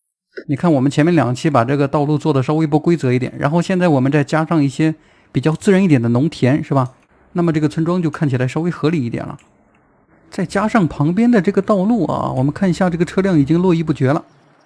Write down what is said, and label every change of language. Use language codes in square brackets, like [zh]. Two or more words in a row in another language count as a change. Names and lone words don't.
[zh] 你看，我们前面2期把这个道路做的稍微不规则一点，然后现在我们再加上一些比较自然一点的农田，是吧？那么这个村庄就看起来稍微合理一点了。再加上旁邊的這個道路啊，我們看一下這個車輛已經絡繹不絕了。